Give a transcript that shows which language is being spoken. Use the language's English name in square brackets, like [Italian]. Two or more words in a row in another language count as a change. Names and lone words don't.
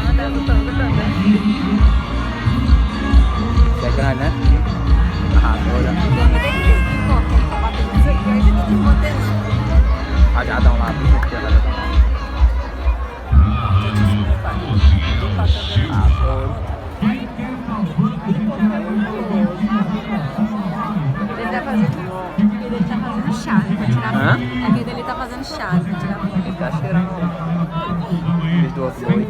[Thai] ใหญ่ขนาดนั้นอาหารโตแล้วอาจจะต้องมาพิเศษเดี๋ยวเราจะต้อง [Portuguese] Ele tá fazendo chave pra tirar foto. Aqui ele tá fazendo chave pra tirar foto. Ele tá cheirando eles do outro boi.